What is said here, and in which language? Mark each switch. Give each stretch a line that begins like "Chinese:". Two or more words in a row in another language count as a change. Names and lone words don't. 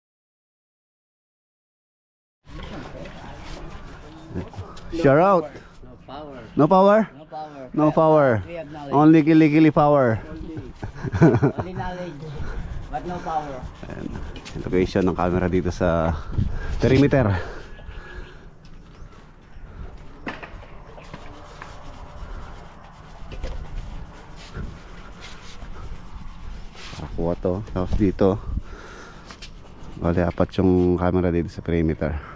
English: Shout out. Power. No power? No power. No power. We have knowledge. Only kili-kili power. Only knowledge. But no power.
Filipino: Ayan. Location ng camera dito sa perimeter. Nakakuha to. Tapos dito bali apat yung camera dito sa perimeter.